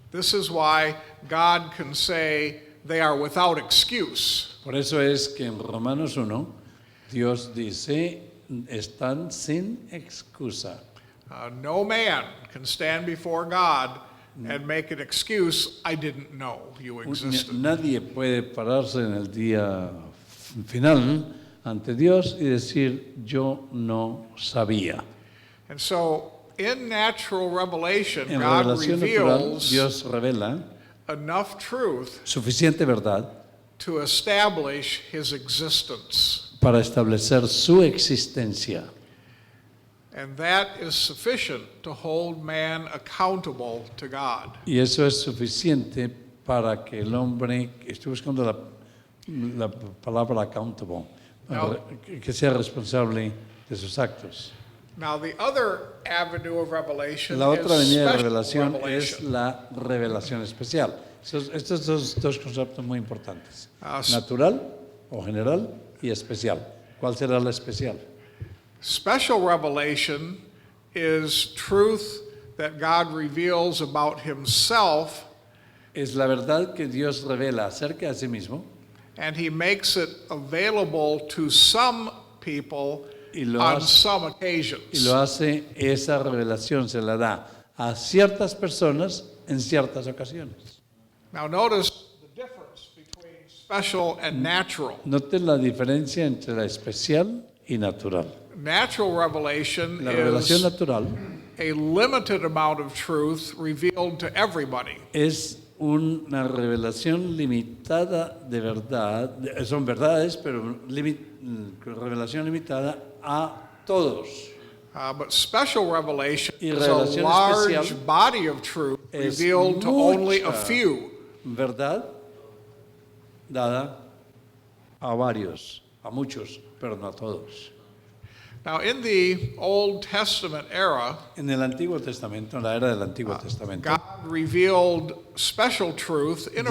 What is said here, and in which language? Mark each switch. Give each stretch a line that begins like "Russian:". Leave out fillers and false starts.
English: This is why God can say they are without excuse.
Spanish: Por eso es que en Romanos 1 Dios dice están sin excusa.
English: No man can stand before God and make an excuse, I didn't know you existed.
Spanish: Nadie puede pararse en el día final ante Dios y decir yo no sabía.
English: And so, in natural revelation,
Spanish: En
English: God
Spanish: revelación natural
English: reveals
Spanish: Dios revela
English: enough truth
Spanish: suficiente verdad
English: to establish his existence.
Spanish: para establecer su existencia.
English: And that is sufficient to hold man accountable to God.
Spanish: Y eso es suficiente para que el hombre, estoy buscando la palabra accountable, No. que sea responsable de sus actos.
English: Now, the other avenue of revelation
Spanish: La otra
English: is
Spanish: avenida de
English: special
Spanish: revelación es
English: revelation.
Spanish: la revelación especial. Estos dos conceptos muy importantes. Ah, Natural o general y especial. ¿Cuál será la especial?
English: Special revelation is truth that God reveals about himself,
Spanish: Es la verdad que Dios revela acerca de sí mismo
English: and he makes it available to some people
Spanish: Y lo
English: on
Spanish: hace-
English: some
Spanish: y
English: occasions.
Spanish: lo hace, esa revelación se la da a ciertas personas en ciertas ocasiones.
English: Now, notice the difference between special and natural.
Spanish: Noten la diferencia entre la especial y natural.
English: Natural revelation
Spanish: La revelación
English: is
Spanish: natural
English: a limited amount of truth revealed to everybody.
Spanish: es una revelación limitada de verdad, son verdades, pero revelación limitada a todos.
English: But special revelation
Spanish: Y
English: is a
Spanish: revelación
English: large
Spanish: especial
English: body of truth
Spanish: es
English: revealed to only a
Spanish: mucha
English: few.
Spanish: Verdad dada a varios, a muchos, pero no a todos.
English: Now, in the Old Testament era,
Spanish: En el Antiguo Testamento, en la era del Antiguo Testamento,
English: God revealed special truth in a